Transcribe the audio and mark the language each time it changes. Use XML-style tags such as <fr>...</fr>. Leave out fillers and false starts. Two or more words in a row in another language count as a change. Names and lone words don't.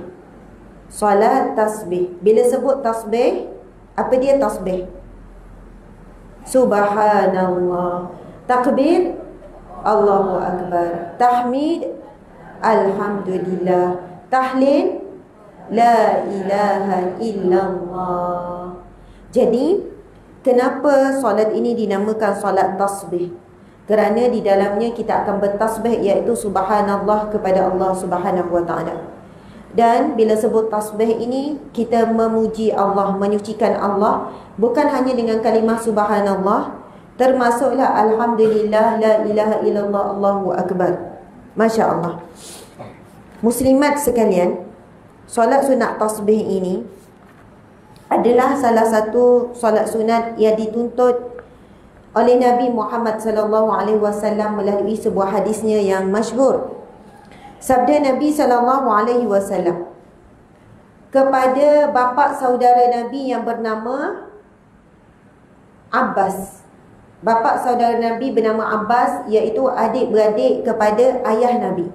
<ms>Solat tasbih. Bila sebut tasbih, apa dia tasbih?</ms> <ar>Subhanallah. Takbir, الله أكبر.</ar> <ms>Tahmid, Alhamdulillah. Tahlil,</ms> <ar>لا إله إلا الله.</ar> <ms>Jadi, kenapa solat ini dinamakan solat tasbih? Kerana di dalamnya kita akan bertasbih, iaitu subhanallah kepada</ms> <ar>الله سبحانه وتعالى.</ar> <ms>Dan bila sebut tasbih ini, kita memuji Allah, menyucikan Allah, bukan hanya dengan kalimah subhanallah, termasuklah alhamdulillah,</ms> <ar>لا إله إلا الله، الله أكبر. ما شاء الله.</ar> <ms>Muslimat sekalian, solat sunat tasbih ini adalah salah satu solat sunat yang dituntut oleh Nabi Muhammad</ms> <ar>صلى الله عليه وسلم</ar> <ms>melalui sebuah hadisnya yang masyhur. Sabda Nabi</ms> <ar>صلى الله عليه وسلم</ar> <ms>kepada bapa saudara Nabi yang bernama Abbas. Bapa saudara Nabi bernama Abbas, iaitu adik-beradik kepada ayah Nabi.</ms>